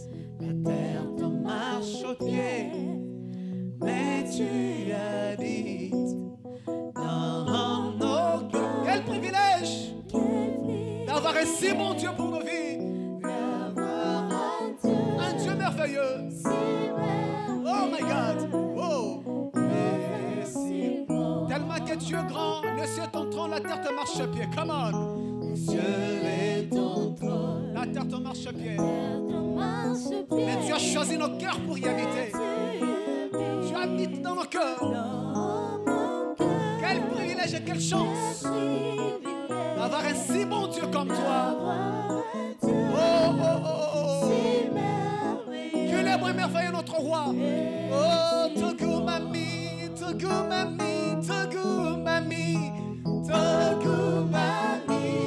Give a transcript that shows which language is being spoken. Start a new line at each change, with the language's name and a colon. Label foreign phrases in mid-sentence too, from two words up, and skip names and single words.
French: La terre te marche aux pieds, mais tu habites dans nos cœurs. Quel privilège d'avoir un si bon Dieu pour nos vies. Un Dieu merveilleux.
English: Oh my God. Oh.
French: Tellement que Dieu est grand, le ciel est ton trône, la terre te marche à pied.
English: Come on.
French: Dieu est ton trône, la terre te marche à pied. Mais tu as choisi nos cœurs pour y habiter. Tu habites dans nos cœurs. Quel privilège et quelle chance d'avoir un si bon Dieu comme toi. Oh, oh, oh, oh. Que les moins merveilleux notre roi. Oh, Togo Mami, Togo Mami, Togo Mami, Togo Mami.